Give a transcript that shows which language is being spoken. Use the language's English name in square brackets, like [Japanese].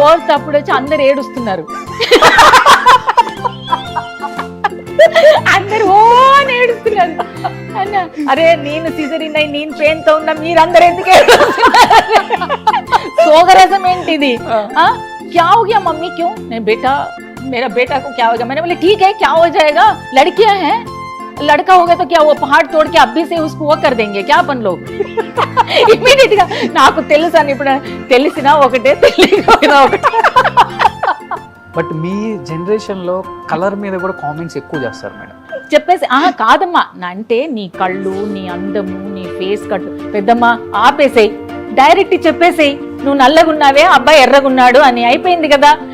[Telugu] Fourth అప్పుడు వచ్చి అందరు ఏడుస్తున్నారు, అందరు ఓ అని ఏడుస్తున్నారు. అన్న అరే నేను సిజరిన్ అయి నేను పెయిన్ తో ఉన్నా, మీరందరూ ఎందుకు ఏడుస్తున్నారు? సోగరసం ఏంటిది? [Hindi] क्या हो गया मम्मी, क्यों? नहीं बेटा, मेरा बेटा को क्या हो गया? मैंने बोले ठीक है, क्या हो जाएगा, लड़कियां हैं, लड़का हो गया तो क्या वो पहाड़ तोड़ के अभी से उसको वो कर देंगे क्या अपन लोग? [Telugu] ఇమీడియట్ గా నాకు తెలుసు అని, ఇప్పుడు తెలిసినా ఒకటే తెలియకపోయినా ఒకటే. బట్ మీ జనరేషన్ లో కలర్ మీద కూడా కామెంట్స్ ఎక్కువ చేస్తారు మేడం. చెప్పేసి కాదమ్మా అంటే నీ కళ్ళు, నీ అందము, నీ ఫేస్ కట్, పెద్దమ్మా ఆపేసేయి, డైరెక్ట్ చెప్పేసేయి, నువ్వు నల్లగున్నావే అబ్బాయి ఎర్రగున్నాడు అని, అయిపోయింది కదా.